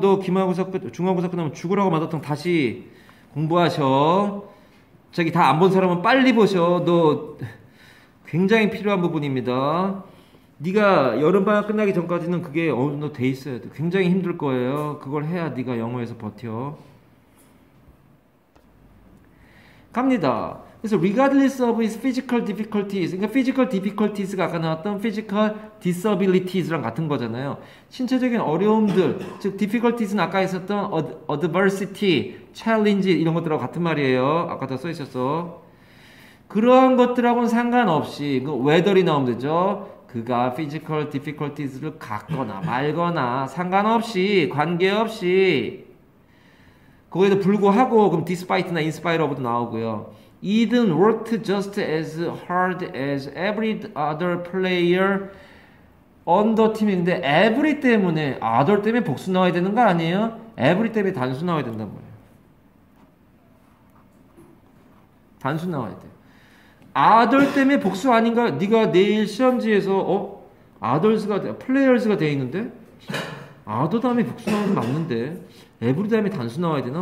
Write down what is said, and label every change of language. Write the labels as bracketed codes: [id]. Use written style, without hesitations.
[ko] 너 기말고사 중간고사 끝나면 죽으라고 마더텅 다시 공부하셔. 저기 다 안 본 사람은 빨리 보셔. 너 굉장히 필요한 부분입니다. 네가 여름방학 끝나기 전까지는 그게 어느 정도 돼 있어야 돼. 굉장히 힘들 거예요. 그걸 해야 네가 영어에서 버텨. 갑니다. 그래서 [en] regardless of his physical difficulties, [ko] 그러니까 physical difficulties가 아까 나왔던 physical disabilities랑 같은 거잖아요. 신체적인 어려움들, 즉 difficulties는 아까 있었던 adversity, challenge 이런 것들하고 같은 말이에요. 아까 다 써 있었어. 그러한 것들하고는 상관없이 그 weather이 나오면 되죠. 그가 physical difficulties를 갖거나 말거나 상관없이 관계없이 거기에도 불구하고 그럼 despite나 in spite of도 나오고요. [en] Eden worked just as hard as every other player on the team [ko] 인데 every 때문에 other 때문에 복수 나와야 되는 거 아니에요? every 때문에 단수 나와야 된단 말이에요. 단수 나와야 돼. other 때문에 복수 아닌가? 네가 내일 시험지에서 others가 players가 돼 있는데 other 다음에 복수 나오는 거 맞는데 every 다음에 단수 나와야 되나?